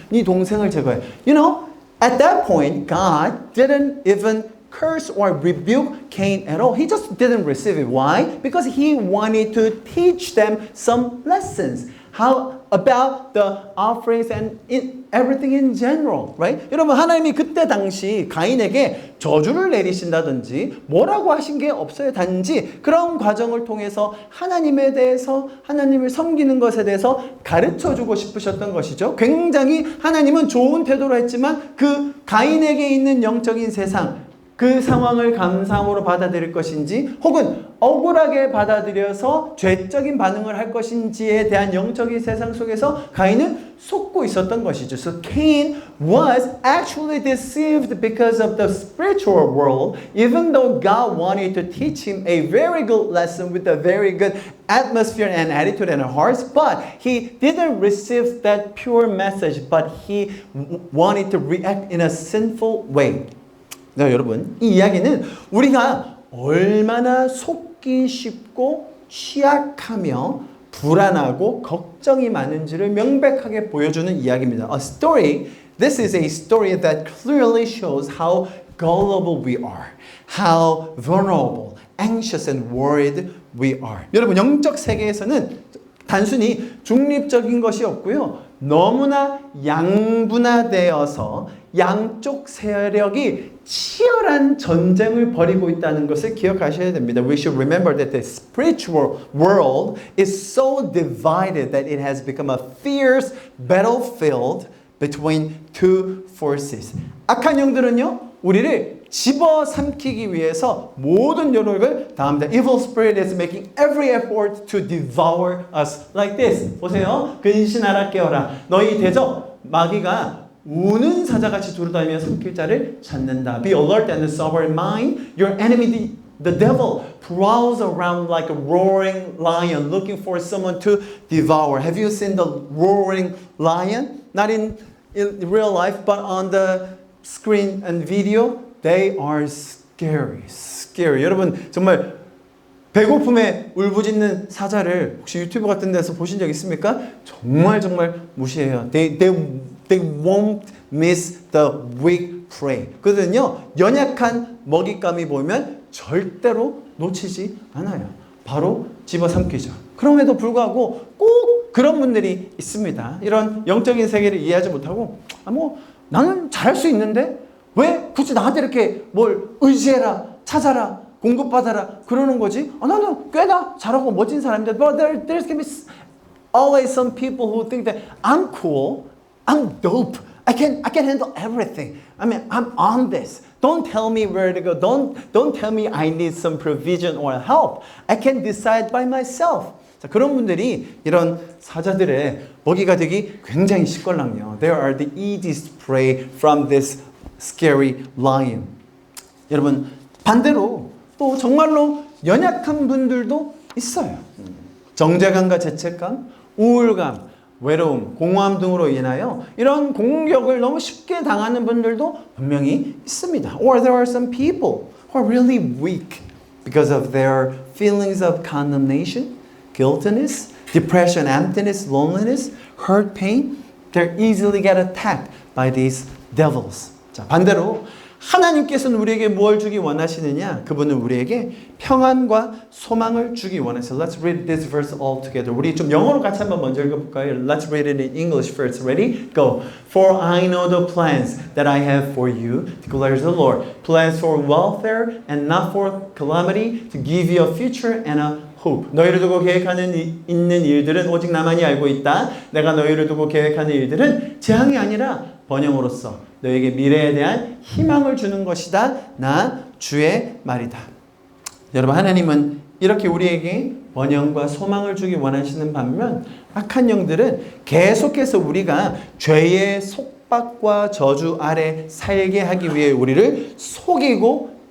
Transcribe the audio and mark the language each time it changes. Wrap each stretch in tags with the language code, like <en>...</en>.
<ko>네 동생을 제거해.</ko> <en>You know, at that point, God didn't even curse or rebuke Cain at all. He just didn't receive it. Why? Because he wanted to teach them some lessons. How about the offerings and everything in general, right?</en> <ko>여러분 하나님이 그때 당시 가인에게 저주를 내리신다든지 뭐라고 하신 게 없어요. 단지 그런 과정을 통해서 하나님에 대해서 하나님을 섬기는 것에 대해서 가르쳐주고 싶으셨던 것이죠. 굉장히 하나님은 좋은 태도로 했지만 그 가인에게 있는 영적인 세상 그 상황을 감상으로 받아들일 것인지 혹은 억울하게 받아들여서 죄적인 반응을 할 것인지에 대한 영적인 세상 속에서 가인은 속고 있었던 것이죠.</ko> <en>So Cain was actually deceived because of the spiritual world, even though God wanted to teach him a very good lesson with a very good atmosphere and attitude and hearts, but he didn't receive that pure message, but he wanted to react in a sinful way.</en> <ko>네, 여러분, 이 이야기는 우리가 얼마나 속기 쉽고 취약하며 불안하고 걱정이 많은지를 명백하게 보여주는 이야기입니다.</ko> <en>A story, this is a story that clearly shows how gullible we are, how vulnerable, anxious and worried we are.</en> <ko>여러분, 영적 세계에서는 단순히 중립적인 것이 없고요. 너무나 양분화되어서 양쪽 세력이 치열한 전쟁을 벌이고 있다는 것을 기억하셔야 됩니다.</ko> <en>We should remember that the spiritual world is so divided that it has become a fierce battlefield between two forces.</en> <ko>악한 영들은요, 우리를 집어삼키기 위해서 모든 노력을 다합니다.</ko> <en>Evil spirit is making every effort to devour us like this.</en> <ko>보세요. 근신하라 깨어라. 너희 대적 마귀가 우는 사자같이 두루다니며 삼킬 자를 찾는다.</ko> <en>Be alert and sober in mind. Your enemy, the devil, prowls around like a roaring lion looking for someone to devour. Have you seen the roaring lion? Not in real life, but on the screen and video. They are scary. Scary.</en> <ko>여러분 정말 배고픔에 울부짖는 사자를 혹시 유튜브 같은 데서 보신 적 있습니까? 정말 무시해요.</ko> <en>They won't miss the weak prey.</en> <ko>그거든요. 연약한 먹잇감이 보면 절대로 놓치지 않아요. 바로 집어삼키죠. 그럼에도 불구하고 꼭 그런 분들이 있습니다. 이런 영적인 세계를 이해하지 못하고 나는 잘할 수 있는데 왜 굳이 나한테 이렇게 뭘 의지해라, 찾아라, 공급받아라 그러는 거지? 나는 꽤나 잘하고 멋진 사람인데</ko> <en>but there's gonna be always some people who think that I'm cool, I'm dope, I can handle everything. I mean, I'm on this. Don't tell me where to go. Don't tell me I need some provision or help. I can decide by myself.</en> <ko>자, 그런 분들이 이런 사자들의 먹이가 되기 굉장히 쉽걸랑요.</ko> <en>They are the easiest prey from this scary lion.</en> <ko>여러분 반대로 또 정말로 연약한 분들도 있어요. 정죄감과 죄책감, 우울감, 외로움, 공허함 등으로 인하여 이런 공격을 너무 쉽게 당하는 분들도 분명히 있습니다.</ko> <en>Or there are some people who are really weak because of their feelings of condemnation, guiltiness, depression, emptiness, loneliness, hurt, pain. They easily get attacked by these devils.</en> <ko>자, 반대로 하나님께서는 우리에게 뭘 주기 원하시느냐? 그분은 우리에게 평안과 소망을 주기 원하세요.</ko> <en>Let's read this verse all together.</en> <ko>우리 좀 영어로 같이 한번 먼저 읽어볼까요?</ko> <en>Let's read it in English first. Ready? Go. For I know the plans that I have for you, declares the Lord. Plans for welfare and not for calamity, to give you a future and a hope.</en> <ko>너희를 두고 계획하는 있는 일들은 오직 나만이 알고 있다. 내가 너희를 두고 계획하는 일들은 재앙이 아니라 번영으로써 너에게 미래에 대한 희망을 주는 것이다. 나 주의 말이다. 여러분 하나님은 이렇게 우리에게 번영과 소망을 주기 원하시는 반면 악한 영들은 계속해서 우리가 죄의 속박과 저주 아래 살게 하기 위해 우리를 속이고</ko>